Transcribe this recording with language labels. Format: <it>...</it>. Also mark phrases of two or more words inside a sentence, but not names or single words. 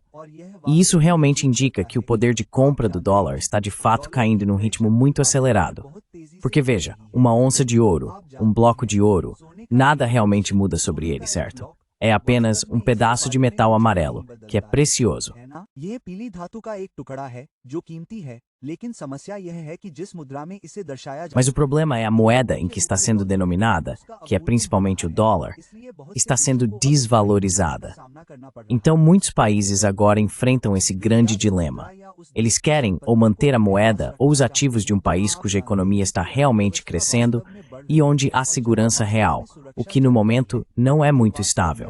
<pt>E isso realmente indica que o poder de compra do dólar está de fato caindo num ritmo muito acelerado. Porque veja, uma onça de ouro, um bloco de ouro, nada realmente muda sobre ele, certo? É apenas um pedaço de metal amarelo, que é precioso.</pt> <hi>यह पीली धातु का एक टुकड़ा है जो कीमती है, लेकिन समस्या यह है कि जिस मुद्रा में इसे दर्शाया</hi> <pt>Mas o problema é a moeda em que está sendo denominada, que é principalmente o dólar, está sendo desvalorizada. Então muitos países agora enfrentam esse grande dilema. Eles querem ou manter a moeda ou os ativos de um país cuja economia está realmente crescendo e onde há segurança real, o que no momento não é muito estável.</pt>